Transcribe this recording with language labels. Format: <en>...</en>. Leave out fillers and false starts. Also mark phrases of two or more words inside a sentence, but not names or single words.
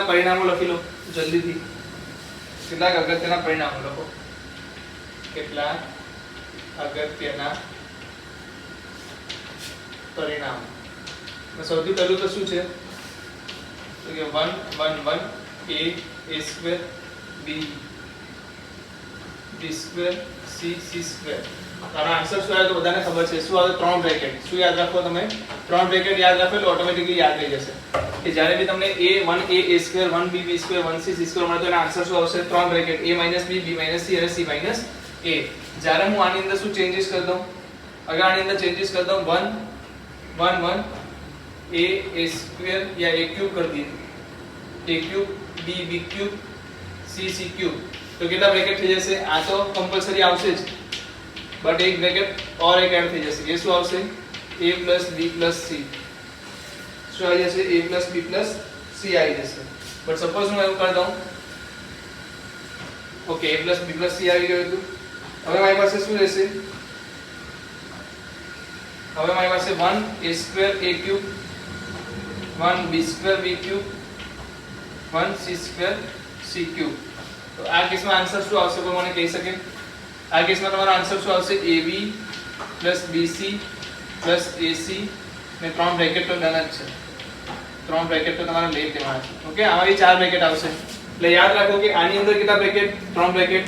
<gu>પરિણામો લખી લો જલ્દીથી કેટલાક અગત્યના પરિણામો લખો કેટલાક અગત્યના પરિણામો સૌથી પહેલું તો શું છે તો કે 1 1 1</gu> <en>a square b b square c c square</en> <gu>તારો આન્સર શું આવે તો બધાને ખબર છે શું આવે ત્રણ બ્રેકેટ શું યાદ રાખો તમે ત્રણ બ્રેકેટ યાદ રાખો એટલે ઓટોમેટિકલી યાદ રહી જશે કે જ્યારે બી તમને</gu> <en>a1 a square 1b b square 1c c square</en> <gu>મળે તો એનો આન્સર શું આવશે ત્રણ બ્રેકેટ</gu> <en>a - b b - c</en> <gu>અને</gu> <en>c - a</en> <gu>જ્યારે હું આની અંદર શું ચેન્જીસ કરી દઉં અગર આની અંદર ચેન્જીસ કરી દઉં</gu> <en>1 1 1 a square</en> <hi>या a cube कर दिए</hi> <en>a cube b b cube c c cube</en> <gu>તો કેટલા બ્રેકેટ થઈ જશે આ તો કમ્પલસરી આવશે જ બટ એક બ્રેકેટ और એક એડ થઈ જશે એ શું આવશે</gu> <en>a + b + c</en> <gu>શું આવી જશે</gu> <en>a + b + c</en> <gu>આવી જશે</gu> <en>but suppose</en> <gu>હું એવું કરી દઉં ઓકે</gu> <en>a + b + c</en> <gu>આવી ગયું હતું હવે મારી પાસે શું રહેશે હવે મારી પાસે</gu> <en>1 a square a cube 1 b square b cube 1 c square c cube</en> <gu>તો આ કેસમાં આન્સર શું આવશે કોઈ મને કહી શકે આ કેસમાં તમારો આન્સર શું આવશે</gu> <en>ab + bc + ac</en> <gu>ને ત્રણ બ્રેકેટ તો ડન જ છે ત્રણ બ્રેકેટ તો તમારે લઈ લેવાના છે ઓકે આમાંથી ચાર બ્રેકેટ આવશે એટલે યાદ રાખો કે આની અંદર કેટલા બ્રેકેટ? 3 બ્રેકેટ.</gu>